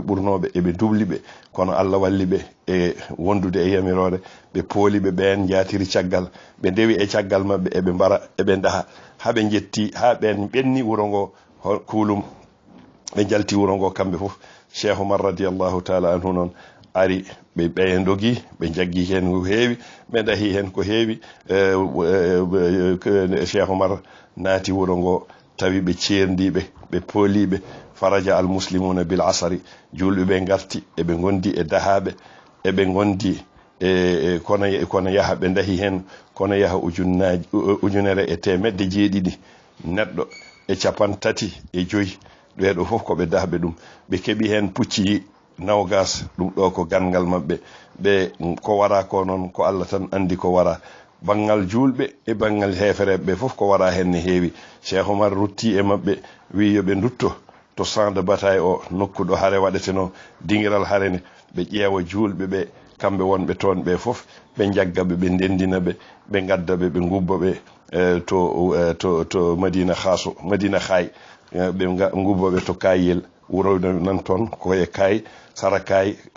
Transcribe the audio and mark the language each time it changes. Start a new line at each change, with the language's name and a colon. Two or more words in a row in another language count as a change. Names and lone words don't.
Fula: ɓurnoɓe eɓe dubliɓe kono Allah walli ɓe e wondude e yamirore ɓe pooli ɓe ɓen jatiri caggal ɓe ndewi e caggal maɓɓe eɓe mbara eɓe daha haɓe jetti ha ɓen ɓenni wuro ngo kulum ɓe jalti wuro ngo kamɓe fof Cheikh Oumar
Arabic: radiallahu taala anhu
Fula: noon ari ɓe dogi ɓe jaggi hen ko heewi ɓe dahi hen ko heewi Cheikh Oumar naati wuro ngo tawi ɓe cerdiɓe ɓe pooliɓe
Arabic: faraja al muslimuna bil asari
Fula: julɓe ɓe garti eɓe gondi e dahaɓe eɓe gondi kono yaha ɓe dahi hen kono yaha ujunere e temedde jeeɗiɗi neɗɗo e 35 ɓeɗo fof koɓe dahɓe ɗum ɓe keeɓi hen pucci nawgas ɗum ɗo ko gangal maɓɓe ɓe ko wara ko noon ko Allah tan andi ko wara bangal julɓe e bangal hefereɓe ɓe fof ko wara hen ne heewi Cheikh Oumar rutti e maɓɓe wi yoɓe dutto to
French: champ de bataille
Fula: o nokkuɗo haare waɗeteno dingiral haare ne ɓe ƴeewa julɓe ɓe kamɓe wonɓe toon ɓe fof ɓe jaggaɓe ɓe ndendina ɓe gaddaɓe ɓe gubba ɓe to Madina Khaso Madina Khay ɓe gubbaɓe to Kayel wuro nan toon koye Kay sara Kay a